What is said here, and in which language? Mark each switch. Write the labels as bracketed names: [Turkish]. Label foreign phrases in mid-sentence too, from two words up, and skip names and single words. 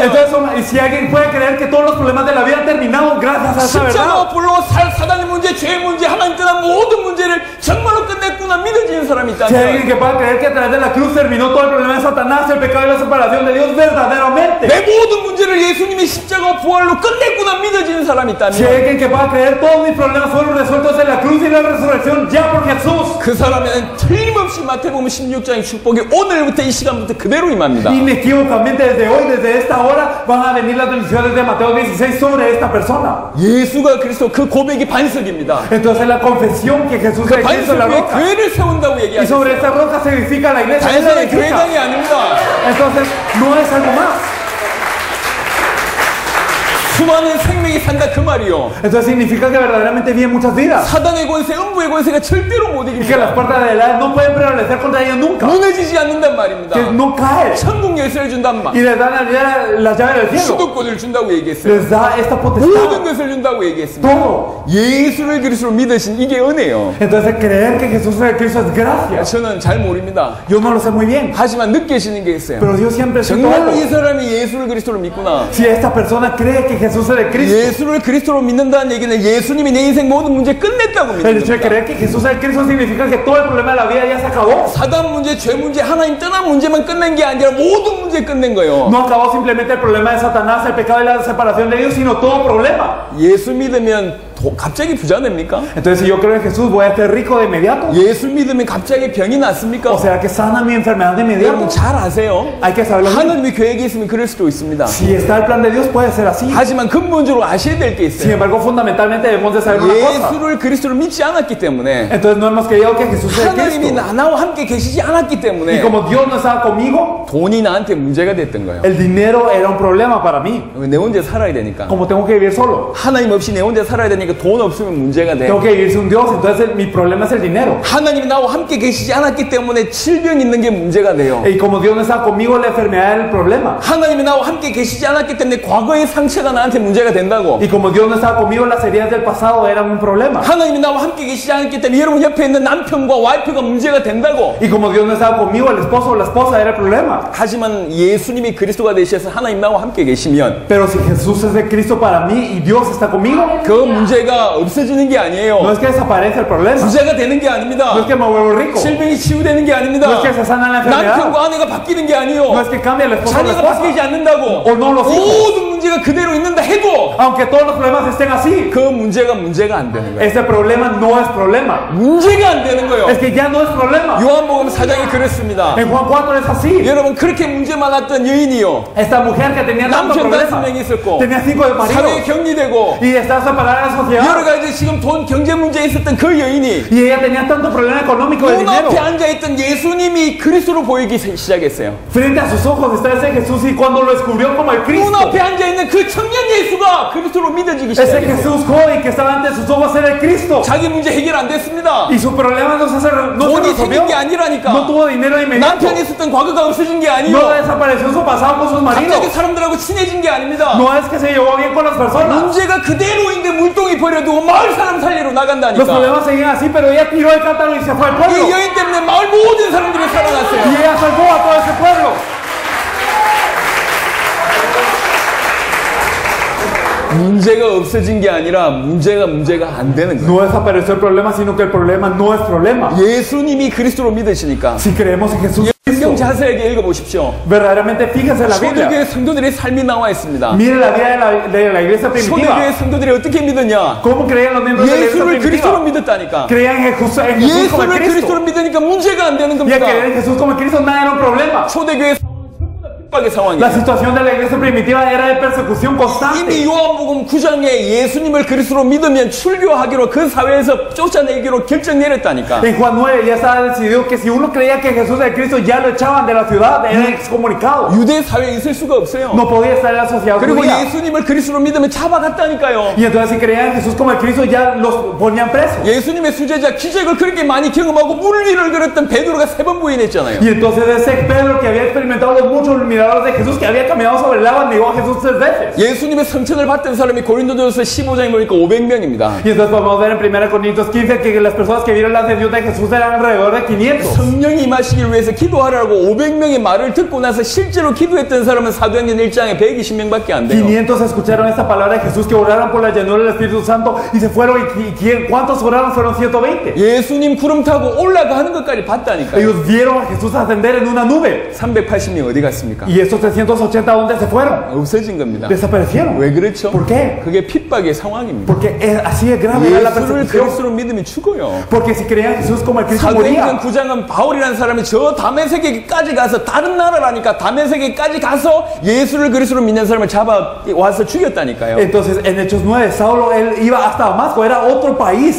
[Spanish] entonces, y si alguien puede creer que todos los problemas de la vida han terminado gracias a esa verdad, [Korean] 십자가 불로 사단의 문제, 죄의 문제, 하나님 떠난 모든 문제를 정말로 끝냈구나 믿어지는 사람이 [Spanish] si hay alguien [Korean] 있다면 [Spanish] que pueda creer que a través de la cruz terminó todo el problema de Satanás, el pecado y la separación de Dios verdaderamente, [Korean] 내 모든 문제를 예수님이 십자가 부활로 끝냈구나 믿어지는 사람이 [Spanish] si hay [Korean] 있다면 [Spanish] alguien que pueda creer todos mis problemas fueron resueltos en la cruz y la resurrección ya por Jesús, [Korean] 그 사람에는 틀림없이 마태복음 16장의 축복이 오늘부터 이 시간부터 그대로 임합니다. [Spanish] inequívocamente desde hoy, desde esta hora, van a venir las bendiciones de Mateo 16 sobre esta persona. [Korean] 예수가 그리스도 그 고백이 반석입니다. [Spanish] Entonces la confesión que Jesús [Korean] 그 [Spanish] le hizo en la [Korean] 반석 위에 [Spanish] roca, [Korean] 교회를 세운다고 [Spanish] y sobre [Korean] 얘기하셨어요. [Spanish] esta roca se edifica la iglesia, no se [Korean] 단순히 [Spanish] edifica. [Korean] 교회당이 아닙니다. [Spanish] Entonces no es algo más. [Korean] 수많은 생명이 산다 그 말이요. [Spanish] Entonces significa que verdaderamente viven muchas vidas [Korean] 사단의 권세, 음부의 권세가 절대로 못 [Spanish] y que las [Korean] 이깁니다. [Spanish] puertas de la no pueden prevalecer contra ellos nunca, [Korean] 무너지지 않는단 말입니다. [Spanish] que no cae, [Korean] 천국 열쇠를 준단 말. [Spanish] y les dan las llaves del cielo, [Korean] 수도권을 준다고 얘기했어요. [Spanish] les da esta [Korean] 모든 [Spanish] potestad, [Korean] 것을 준다고 얘기했습니다. [Spanish] todo. [Korean] 예수를 그리스도로 믿으신 이게 은혜요. [Spanish] Entonces creer que Jesús es el Cristo es gracia. [Korean] 저는 잘 모릅니다. [Spanish] Yo no lo sé muy bien, [Korean] 하지만 느끼시는 게 있어요. [Spanish] pero Dios siempre siento [Korean] 정말로 이 [Spanish] algo. [Korean] 사람이 예수를 그리스도로 믿구나. [Spanish] Si esta persona cree que Jesús es el Cristo, [Korean] 예수를 그리스도로 믿는다는 얘기는 예수님이 내 인생 모든 문제 끝냈다고 [Spanish] el [Korean] 믿는 [Spanish] hecho de [Korean] 겁니다. [Spanish] creer que Jesús es el Cristo significa que todo el problema de la vida ya se acabó. [Korean] 사단 문제, 죄 문제, 하나님 떠난 문제만 끝낸 게 아니라 모든 문제 끝낸 거예요. [Spanish] No acabó simplemente el problema de Satanás, el pecado y la separación de Dios, sino todo problema. [Korean] 예수 믿으면 갑자기 부자 됩니까? [Spanish] Entonces si yo creo en Jesús voy a ser rico de inmediato. [Korean] 예수 믿으면 갑자기 병이 낫습니까? [Spanish] O sea que sana mi enfermedad de inmediato. [Korean] 여러분 잘 아세요. [Spanish] Hay que saberlo. [Korean] 하나님의 계획이 있으면 그럴 수도 있습니다. [Spanish] Si está el plan de Dios puede ser así. [Korean] 하지만 근본적으로 아셔야 될 게 [Spanish] Sin [Korean] 있어요. [Spanish] embargo, fundamentalmente debemos de saber una cosa. [Korean] 예수를 그리스도로 믿지 않았기 때문에 [Spanish] Entonces no hemos creído que Jesús es el [Korean] 하나님이 [Spanish] Cristo. [Korean] 나와 함께 계시지 않았기 [Spanish] Y [Korean] 때문에 [Spanish] como Dios no estaba conmigo, [Korean] 돈이 나한테 문제가 됐던 거예요. [Spanish] el dinero era un problema para mí. [Korean] 내 혼자 살아야 되니까. [Spanish] Como tengo que vivir solo. [Korean] 하나님 없이 내 혼자 살아야 되니까 되니까 돈 없으면 문제가 돼. [Spanish] Tengo que vivir sin Dios, entonces mi problema es el dinero. [Korean] 하나님이 나와 함께 계시지 않았기 때문에 질병 있는 게 문제가 돼요. [Spanish] Y como Dios no está conmigo, la enfermedad es el problema. [Korean] 하나님이 나와 함께 계시지 않았기 때문에 과거의 상처가 나한테 문제가 된다고. [Spanish] Y como Dios no estaba conmigo, las heridas del pasado eran un problema. [Korean] 하나님이 나와 함께 계시지 않았기 때문에 여러분 옆에 있는 남편과 와이프가 문제가 된다고. [Spanish] Y como Dios no estaba conmigo, el esposo o la esposa era el problema. [Korean] 하지만 예수님이 그리스도가 되셔서 하나님 나와 함께 계시면 [Spanish] Pero si Jesús es de Cristo para mí y Dios está conmigo, [Korean] 그 문제가 없어지는 게 [Spanish] no [Korean] 아니에요. [Spanish] es que desaparece el problema, [Korean] 부자가 되는 게 아닙니다. [Spanish] no es que me vuelvo rico, [Korean] 질병이 치유되는 게 [Spanish] no [Korean] 아닙니다. [Spanish] es que se sana la enfermedad, [Korean] 남편과 아내가 바뀌는 게 [Spanish] no [Korean] 아니요. [Spanish] es que cambia el esposo o la [Korean] 자녀가 [Spanish] esposa, [Korean] 바뀌지 않는다고. [Spanish] o no los hijos. [Korean] 모든 문제가 그대로 있는다 해도 [Spanish] Aunque todos los problemas estén así, [Korean] 그 문제가 안 되는 거예요. [Spanish] ese problema no es problema. [Korean] 문제가 안 되는 거예요. [Spanish] Es que ya no es problema. [Korean] 요한복음 4장이 그랬습니다. [Spanish] En Juan 4 es así. [Korean] 여러분 그렇게 문제 많았던 여인이요. [Spanish] Esta mujer que tenía tanto [Korean] 남편 [Spanish] problema, [Korean] 5명이 있었고 [Spanish] tenía 5 de [Korean] 사회에 [Spanish] marido [Korean] 격리되고 [Spanish] y está separada de la [Korean] 여러 [Spanish] sociedad. [Korean] 가지 지금 돈 경제 문제에 있었던 그 여인이 [Spanish] Y ella tenía tanto problema económico de dinero. [Korean] 눈앞에 앉아있던 예수님이 그리스도로 보이기 시작했어요. [Spanish] Frente a sus ojos está ese Jesús y cuando lo descubrió como el Cristo, [Korean] 눈앞에 앉아있는 그 청년 예수가 그리스도로 믿어지기 [Spanish] ese [Korean] 시작했어요. [Spanish] Jesús joven que estaba ante sus ojos era el Cristo. [Korean] 자기 문제 해결 안 됐습니다. [Spanish] Y su problema no se [Korean] 돈이 [Spanish] resolvió. [Korean] 생긴 게 아니라니까. [Spanish] No tuvo dinero inmediato. [Korean] 남편이 있었던 과거가 없어진 게 [Spanish] No [Korean] 아니요. [Spanish] desapareció su pasado con sus maridos. [Korean] 갑자기 사람들하고 친해진 게 아닙니다. [Spanish] No es que se llevó bien con las personas. [Korean] 문제가 그대로인데 물동이 버려두고 마을 사람 살리러 [Spanish] Los [Korean] 나간다니까. [Spanish] problemas seguían así, pero ella tiró el cántaro y se fue al [Korean] 이 [Spanish] pueblo. [Korean] 여인 때문에 마을 모든 사람들이 [Spanish] Y [Korean] 살아났어요. [Spanish] ella salvó a todo ese pueblo. [Korean] 문제가 없어진 게 아니라 문제가 안 되는 거예요. [Spanish] No desapareció el problema, sino que el problema no es problema. [Korean] 예수님이 그리스도로 믿으시니까 [Spanish] Si creemos en Jesús [Korean] 성경 [Spanish] Cristo, [Korean] 자세하게 읽어보십시오. [Spanish] verdaderamente fíjense en la Biblia. [Korean] 초대교회 성도들의 삶이 나와 있습니다. [Spanish] Mire la vida de la iglesia [Korean] 초대교회 [Spanish] primitiva. [Korean] 성도들이 어떻게 믿었냐? [Spanish] ¿Cómo creían los miembros de la iglesia [Korean] 예수를 그리스도로 [Spanish] primitiva? [Korean] 믿었다니까. [Spanish] Creían en Jesús como el [Korean] 예수를 [Spanish] Cristo. [Korean] 그리스도로 믿으니까 문제가 안 되는 [Spanish] Y al [Korean] 겁니다. [Spanish] creer en Jesús como el Cristo nada era un problema. [Korean] 초대교회 핍박의 [Spanish] La [Korean] 상황이에요. [Spanish] situación de la iglesia primitiva era de persecución [Korean] 이미 [Spanish] constante. [Korean] 요한복음 9장에 예수님을 그리스도로 믿으면 출교하기로 그 사회에서 쫓아내기로 결정 내렸다니까. [Spanish] En Juan 9 ya estaba decidido que si uno creía que Jesús era el Cristo ya lo echaban de la ciudad, era excomunicado. [Korean] 유대 사회에 있을 수가 없어요. [Spanish] No podía estar en la sociedad [Korean] 그리고 [Spanish] judía. [Korean] 예수님을 그리스도로 믿으면 잡아갔다니까요. [Spanish] Y entonces si creían en Jesús como el Cristo ya los ponían presos. [Korean] 예수님의 수제자 기적을 그렇게 많이 경험하고 물리를 걸었던 베드로가 3번 부인했잖아요. [Spanish] Y entonces ese Pedro que había experimentado los muchos milagros de Jesús, que había caminado sobre el agua, negó a Jesús 3 veces. [Korean] 예수님의 성천을 받던 사람이 고린도전서 15장에 보니까 500명입니다. [Spanish] Y entonces podemos ver en 1 Corintios 15 que las personas que vieron la ascensión de Jesús eran alrededor de 500. [Korean] 성령이 임하시기를 위해서 기도하라고 500명의 말을 듣고 나서 실제로 기도했던 사람은 사도행전 1장에 120명밖에 안 돼요. [Spanish] 500 escucharon esta palabra de Jesús que oraron por la llanura del Espíritu Santo y se fueron. ¿Cuántos oraron? Fueron 120. [Korean] 예수님 구름 타고 올라가는 것까지 봤다니까요. [Spanish] Ellos vieron a Jesús ascender en una nube. [Korean] 380명 어디 갔습니까? [Spanish] Y estos 380, ¿dónde se fueron? [Korean] 없어진 겁니다. [Spanish] Desaparecieron. [Korean] 왜 그렇죠? [Spanish] ¿Por qué? [Korean] 그게 핍박의 상황입니다. [Spanish] Porque así es grave era la [Korean] 예수를 [Spanish] persecución. [Korean] 그리스도로 믿으면 죽어요. [Spanish] Porque si creían en Jesús como el Cristo [Korean] 사도행전 [Spanish] moría. [Korean] 9장은 바울이라는 사람이 저 다메섹에까지 가서 다른 나라라니까 다메섹에까지 가서 예수를 그리스도로 믿는 사람을 잡아 와서 죽였다니까요. [Spanish] Entonces en Hechos 9, Saulo él iba hasta Damasco, era otro país.